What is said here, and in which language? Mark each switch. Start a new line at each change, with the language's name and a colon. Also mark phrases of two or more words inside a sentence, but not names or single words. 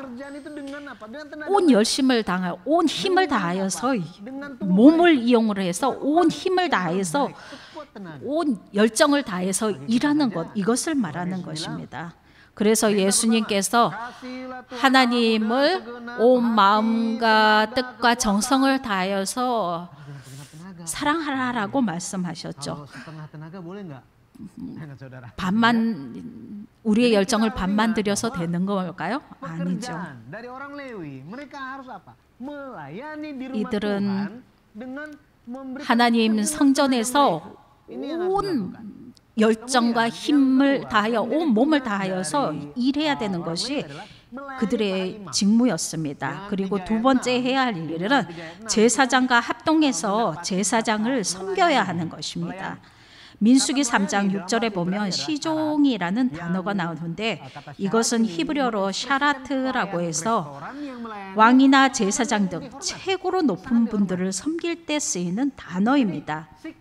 Korean: 온 열심을 다하여 온 힘을 다하여서 몸을 이용을 해서 온 힘을 다해서 온 열정을 다해서 일하는 것, 이것을 말하는 것입니다. 그래서 예수님께서 하나님을 온 마음과 뜻과 정성을 다하여서 사랑하라라고 말씀하셨죠.
Indonesian: Kalau setengah tenaga boleh nggak? Ingat saudara.
Korean: 반만 우리의 열정을 반만 들여서 되는 걸까요? 아니죠.
Indonesian: Pekerjaan dari orang Lewi, mereka harus apa? Melayani di rumah
Korean: 이들은
Indonesian: Tuhan dengan memberikan
Korean: 하나님
Indonesian: kesenangan
Korean: 성전에서
Indonesian: kepada mereka. Ini yang harus dilakukan.
Korean: 온 열정과 힘을 다하여 온 몸을 다하여서 일해야 되는 것이 그들의 직무였습니다. 그리고 두 번째 해야 할 일은 제사장과 합동해서 제사장을 섬겨야 하는 것입니다. 민수기 3장 6절에 보면 시종이라는 단어가 나오는데 이것은 히브리어로 샤라트라고 해서 왕이나 제사장 등 최고로 높은 분들을 섬길 때 쓰이는 단어입니다.